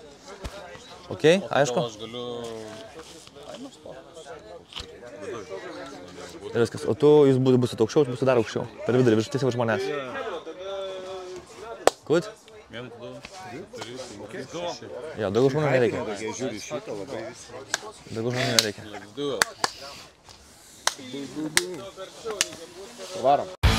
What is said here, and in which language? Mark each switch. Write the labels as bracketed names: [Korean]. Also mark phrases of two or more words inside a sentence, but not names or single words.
[Lithuanian] Ok, aišku? Ir viskas. O tu, jūs būsit aukščiau, aš būsiu dar aukščiau. Per vidurį, virš tiesiog žmonės. [English] Good? 1, 2, 3, 4, 5, 6. [Lithuanian] Jo, daugiau žmonių nereikia. Jie žiūri šitą labai visi. Daugiau žmonių nereikia. [English] Let's do it. [Lithuanian] Varom.